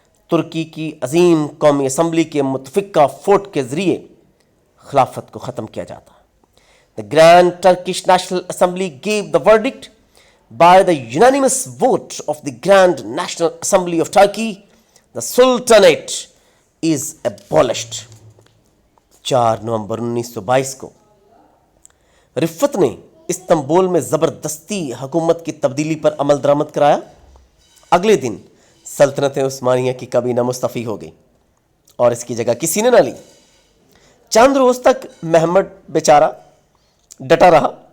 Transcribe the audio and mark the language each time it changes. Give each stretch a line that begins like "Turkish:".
Urdu: ترکی کی عظیم قومی اسمبلی کے متفقہ فوٹ کے ذریعے خلافت کو ختم کیا جاتا۔
English: The Grand Turkish National Assembly gave the verdict by the unanimous vote of the Grand National Assembly of Turkey. The Sultanate is abolished.
Urdu: 4 نومبر 1922 کو رفت نے استنبول میں زبردستی حکومت کی تبدیلی پر عمل درآمد کرایا۔ اگلے دن سلطنت عثمانیہ کی کابینہ مستعفی ہو گئی، اور اس کی جگہ کسی نے نہ لی۔ چند روز تک محمد بیچارہ ڈٹا رہا۔